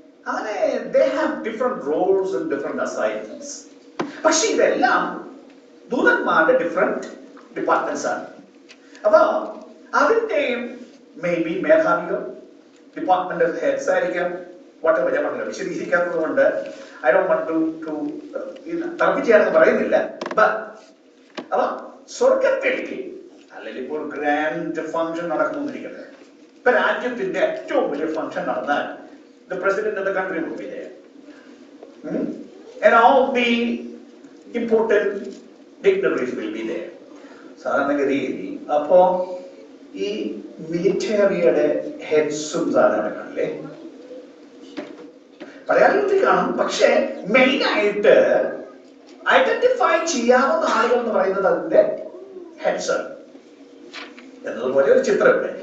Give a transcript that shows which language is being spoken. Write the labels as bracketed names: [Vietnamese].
[Malayalam] അങ്ങനെ [English] they have different roles and different assignments. [Malayalam] പക്ഷെ ഇതെല്ലാം ദൂതന്മാരുടെ ഡിഫറെന്റ് ഡിപ്പാർട്ട്മെന്റ്സ് ആണ്. അപ്പൊ അതിന്റെയും മേ ബി മേധാവികൾ ഡിപ്പാർട്ട്മെന്റ് ഹെഡ്സ് ആയിരിക്കാം. whatever ഞാൻ പറഞ്ഞില്ല, വിശദീകരിക്കാത്തത് കൊണ്ട് [English] I don't want to [Malayalam] തർക്കിച്ചാണെന്ന് പറയുന്നില്ല. അപ്പൊ സ്വർഗത്തിൽ അല്ലെങ്കിൽ ഇപ്പോൾ ഗ്രാൻഡ് ഫംഗ്ഷൻ നടക്കുന്നിരിക്കട്ടെ, ഇപ്പൊ രാജ്യത്തിന്റെ ഏറ്റവും വലിയ ഫംഗ്ഷൻ നടന്നാൽ [English] the president of the country will be there, and all the important dignitaries will be there. [Malayalam] സാധാരണഗതിയിൽ അപ്പോ ഈ മിലിറ്ററിയുടെ ഹെഡ്സും സാധാരണ കാണില്ലേ, പലയാളുകൾ കാണും. പക്ഷെ മെയിൻ ആയിട്ട് ഐഡന്റിഫൈ ചെയ്യാവുന്ന ആളുകൾ എന്ന് പറയുന്നത് അതിന്റെ ഹെഡ്സ് എന്നതുപോലെ ഒരു ചിത്രമുണ്ട്.